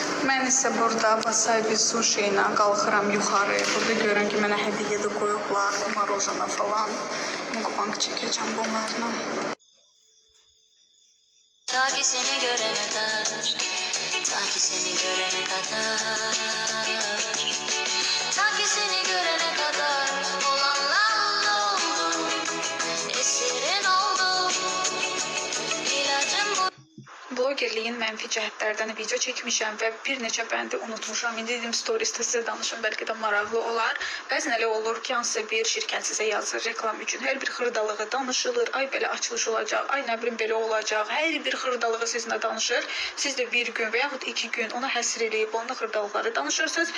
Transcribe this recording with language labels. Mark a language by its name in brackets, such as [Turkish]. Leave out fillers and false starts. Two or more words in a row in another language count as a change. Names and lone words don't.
[Azerbaijani] Mən isə burada wasabi sushi ilə qalxıram yuxarı. Burada görürəm ki, mənə hədiyyə də qoyublar, marojana falan. Mukbang çəkəcəm bunlarla. [Turkish] Ta ki seni görene kadar, ta ki seni görene kadar, ta ki seni görene kadar olanlarla oldum, esirin oldum, ilacım bu. [Azerbaijani] Blogerliyin mənfi cəhətlərdən video çəkmişəm və bir neçə bəndi unutmuşam. İndi dedim storiesdə sizə danışım, bəlkə də maraqlı olar. Bəzən elə olur ki, hansısa bir şirkət sizə yazır reklam üçün. Hər bir xırdalığı danışılır. Ay belə açılış olacaq, ay nə bilim belə olacaq. Hər bir xırdalığı sizinlə danışır. Siz də bir gün və yaxud 2 gün ona həsr eləyib, onun xırdalıqları danışırsınız.